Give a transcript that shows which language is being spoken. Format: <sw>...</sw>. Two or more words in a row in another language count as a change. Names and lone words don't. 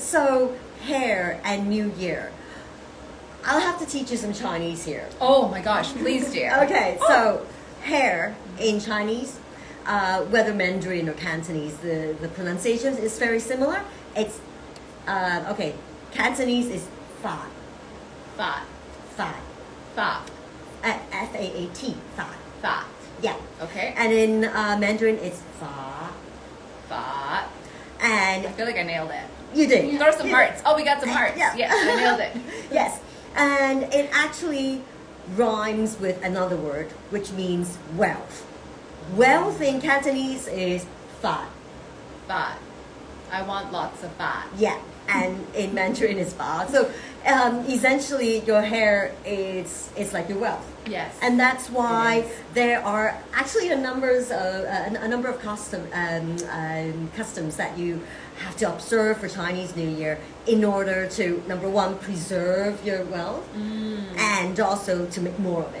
<en>So hair and New Year. I'll have to teach you some Chinese here. Oh my gosh, please do. Okay, so hair in Chinese, whether Mandarin or Cantonese, the pronunciation is very similar. It's okay. Cantonese is fa. Fa. Fa. Fa. F-A-A-T. Fa. Fa. Yeah. Okay. And in Mandarin, it's fa. Fa. And I feel like I nailed it. you did. Throw some hearts. Oh, we got some hearts. Yeah. Yes, I nailed it. Yes. And it actually rhymes with another word, which means wealth. Wealth in Cantonese is fa. Fa. I want lots of fa. Yeah. And in Mandarin is fa. So essentially, your hair is like your wealth. Yes. And that's why It is. there are actually a number of customs that you have to observe for Chinese New Year in order to, number one, preserve your wealth and also to make more of it.</en>